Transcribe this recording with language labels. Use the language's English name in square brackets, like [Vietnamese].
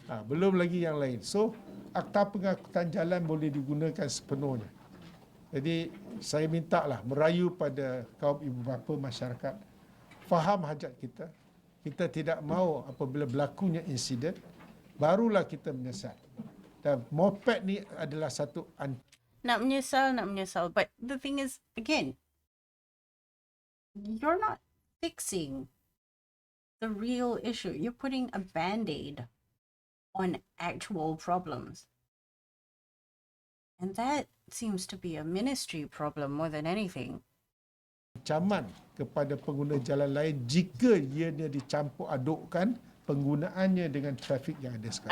[Malay] Belum lagi yang lain. So, Akta Pengangkutan Jalan boleh digunakan sepenuhnya. Jadi saya minta lah merayu pada kaum ibu bapa masyarakat, faham hajat kita. Kita tidak mahu apabila berlakunya insiden, barulah kita menyesal. Dan moped ni adalah satu Nak menyesal. [English] But the thing is, again, you're not fixing the real issue. You're putting a band-aid on actual problems. And that seems to be a ministry problem more than anything. [Malay] ancaman kepada pengguna jalan lain jika ianya dicampur adukkan penggunaannya dengan trafik yang ada sekarang.